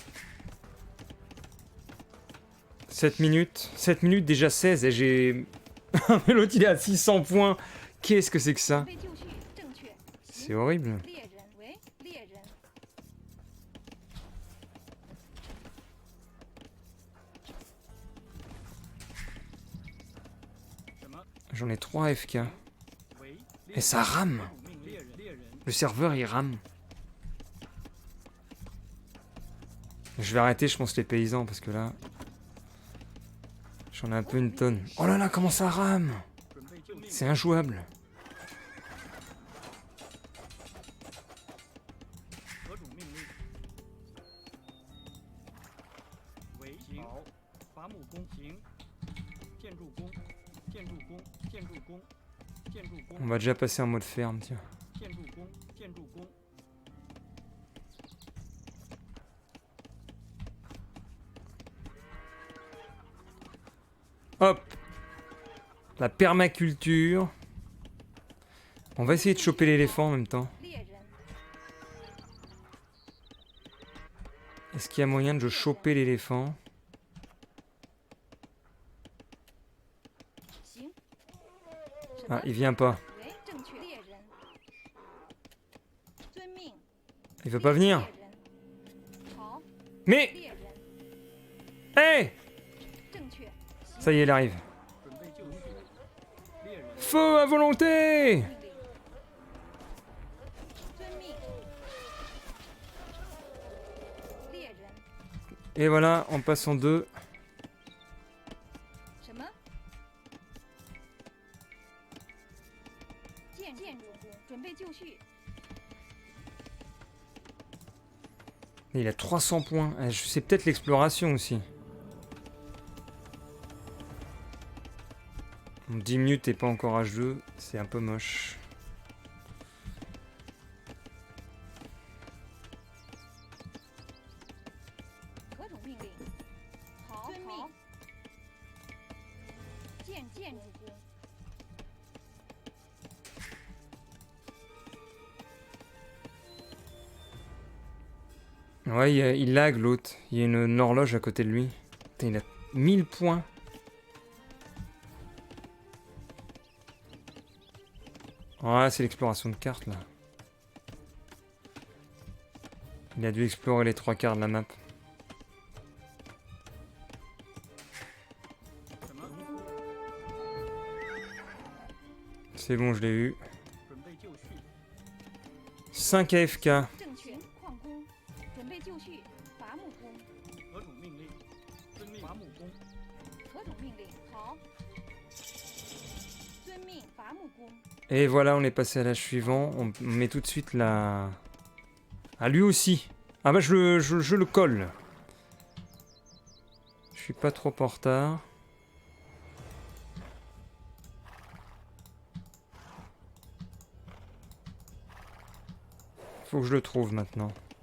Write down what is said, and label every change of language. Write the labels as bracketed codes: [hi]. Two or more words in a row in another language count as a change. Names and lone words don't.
[fr] « 7 minutes. 7 minutes déjà 16 et j'ai... Mais l'autre il est à 600 points. Qu'est-ce que c'est que [zh] 准 [fr] ça? [zh] 备就绪，正确。 [fr] C'est horrible. [zh] 猎人为猎人，什么？ [fr] J'en ai 3 AFK. [zh] 为 [fr] Et ça rame. [zh] 猎人 [fr] Le serveur il rame. Je vais arrêter je pense les paysans parce que là... J'en ai un peu une tonne. Oh là là comment ça rame! [zh] 准备救命， [fr] C'est injouable. [zh] 何种命令？为行，好，伐木工行，建筑工，建筑工，建筑工，建筑 [fr] On [zh] 工， [fr] va déjà passer en mode ferme tiens. [zh] 建筑工，建筑工， [fr] Hop! La permaculture. On va essayer de choper l'éléphant en même temps. [zh] 猎人 [fr] Est-ce qu'il y a moyen de choper l'éléphant? [zh] 行。什 [fr] Ah, [zh] 么？ [fr] il vient pas. [zh] 为正确。猎人，遵命。 [fr] Il veut pas venir. [zh] 猎人，好， [fr] Mais! [zh] 猎人， [fr] Hey! [zh] 正确。 [fr] Ça y est, il arrive. [zh] 准备就绪，猎人 [fr] Feu à volonté! [zh] 命令。遵命。猎人， [fr] Et voilà, on passe en 2. [zh] 什么？建筑工，准备就绪。 [fr] Il a 300 points. C'est peut-être l'exploration aussi. Bon, 10 minutes et pas encore H2, c'est un peu moche. [zh] 何种命令？好，遵命。建筑工， [fr] Ouais, il lag l'autre. Il y a une horloge à côté de lui. Putain, il a 1000 points. Ouais, c'est l'exploration de cartes là. Il a dû explorer les 3 quarts de la map. [zh] 什么？ [fr] C'est bon, je l'ai eu. [zh] 准备就绪， [fr] 5 AFK. [zh] 正确。矿工，准备就绪。伐木工，何种命令？遵命，伐木工，何种命令？好。遵命。伐木工， [fr] Et voilà, on est passé à l'âge suivant. On met tout de suite la... Ah, lui aussi. Ah bah, je le colle. Je suis pas trop en retard. Faut que je le trouve maintenant.